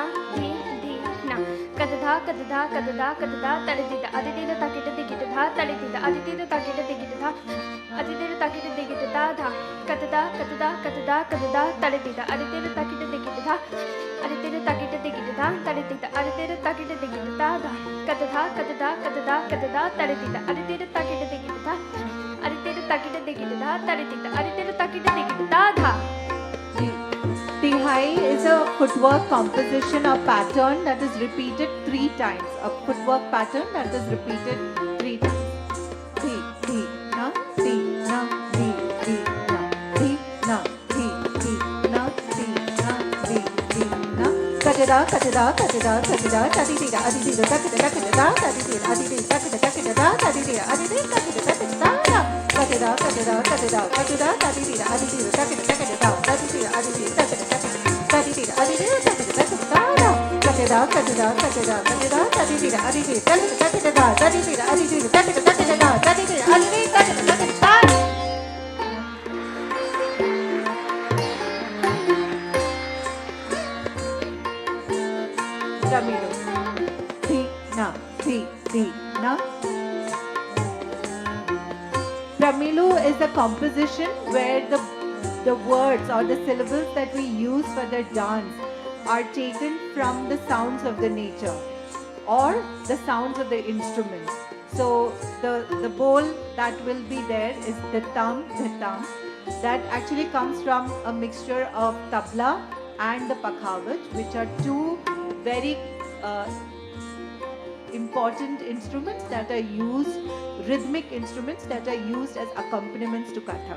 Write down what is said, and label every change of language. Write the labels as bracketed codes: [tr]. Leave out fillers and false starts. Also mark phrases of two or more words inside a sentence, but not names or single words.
[en] thi thi na kadadha kadadha kadadha kadadha tadidida adidida takita digidha tadidida adidida takita digidha adidida takita digidha dha kadadha kadadha kadadha kadadha tadidida adidida takita digidha adidida takita digidha tadidida adidida takita digidha dha kadadha kadadha kadadha kadadha tadidida adidida takita digidha adidida takita digidha tadidida adidida takita digidha dha. Tihai is a footwork composition or pattern that is repeated 3 times. A footwork pattern that is repeated 3 times. Thi, thi, na, thi, na, thi, thi, na, thi, na, thi, thi, na, thi, na, thi, thi, na. Kadada, kadada, kadada, kadada, tadidida, adidida, takada, takada, tadidida, adidida, takada, takada, tadidida, adidida, takada, takada, kadada, kadada, kadada, kadada, tadidida, adidida, takada, takada, tadidida, adidida, takada, tadidida, adidida, takada, takada, kadada, kadada, kadada, kadada, tadidida, adidida, takada, takada, tadidida, adidida, takada, takada, tadidida, adidida, takada, takada. Ramiro. Thi, na, thi, thi, na. Pramilu is a composition where the words or the syllables that we use for the dance are taken from the sounds of the nature or the sounds of the instruments. So the bowl that will be there is the tam, that actually comes from a mixture of tabla and the pakhavaj, which are two very important instruments that are used, rhythmic instruments that are used as accompaniments to Kathak.